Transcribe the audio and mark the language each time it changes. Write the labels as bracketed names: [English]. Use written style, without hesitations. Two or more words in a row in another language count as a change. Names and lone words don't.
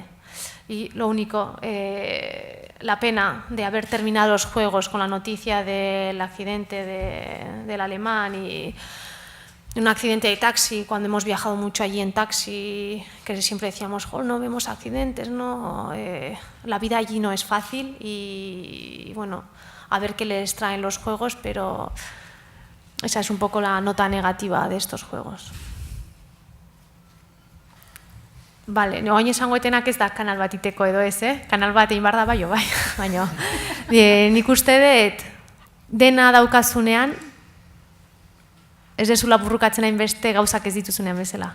[Spanish] Y lo único, la pena de haber terminado los Juegos con la noticia del accidente del alemán y un accidente de taxi, cuando hemos viajado mucho allí en taxi, que siempre decíamos, oh, no vemos accidentes, no, la vida allí no es fácil y bueno, a ver qué les traen los Juegos, pero esa es un poco la nota negativa de estos Juegos. [Basque] Bale, oin esango etenak ez da kanal bat iteko edo ez, Kanal bat egin behar da bai, baina nik uste dut dena daukazunean, ez dezula burrukatzen hainbeste gauzak ez dituzunean bezala.